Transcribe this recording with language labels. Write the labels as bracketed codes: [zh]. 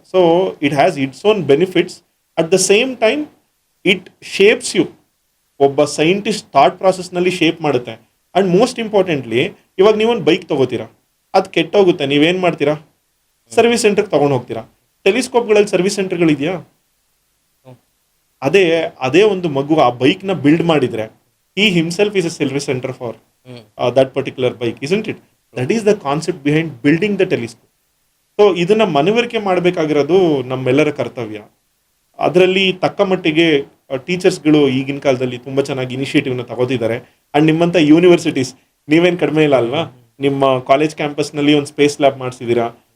[en] So it has its own benefits. At the same time it shapes you. [kn] ಒಬ್ಬ scientist thought ಪ್ರಾಸೆಸ್ನಲ್ಲಿ shape ಮಾಡುತ್ತೆ. And most importantly, ಇವಾಗ ನೀವೊಂದು bike ತೊಗೋತೀರಾ, ಅದು ಕೆಟ್ಟೋಗುತ್ತೆ, ನೀವೇನು ಮಾಡ್ತೀರಾ? ಸರ್ವಿಸ್ ಸೆಂಟರ್ಗೆ ತೊಗೊಂಡು ಹೋಗ್ತೀರಾ. ಟೆಲಿಸ್ಕೋಪ್ಗಳಲ್ಲಿ ಸರ್ವಿಸ್ ಸೆಂಟರ್ಗಳಿದೆಯಾ? ಅದೇ ಅದೇ ಒಂದು ಮಗು ಆ ಬೈಕ್ನ ಬಿಲ್ಡ್ ಮಾಡಿದ್ರೆ [en] he himself is a service center for that particular bike, isn't it? That is the concept behind building the telescope. [kn] So ಇದನ್ನ ಮನವರಿಕೆ ಮಾಡಬೇಕಾಗಿರೋದು ನಮ್ಮೆಲ್ಲರ ಕರ್ತವ್ಯ. ಅದರಲ್ಲಿ ತಕ್ಕ ಮಟ್ಟಿಗೆ ಟೀಚರ್ಸ್ಗಳು ಈಗಿನ ಕಾಲದಲ್ಲಿ ತುಂಬ ಚೆನ್ನಾಗಿ ಇನಿಷಿಯೇಟಿವ್ನ ತಗೋತಿದ್ದಾರೆ. ಆ್ಯಂಡ್ ನಿಮ್ಮಂಥ ಯೂನಿವರ್ಸಿಟೀಸ್ ನೀವೇನು ಕಡಿಮೆ ಇಲ್ಲ ಅಲ್ವಾ? ನಿಮ್ಮ ಕಾಲೇಜ್ ಕ್ಯಾಂಪಸ್ನಲ್ಲಿ ಒಂದು ಸ್ಪೇಸ್ ಲ್ಯಾಬ್ ಮಾಡಿಸಿದ್ದೀರಾ.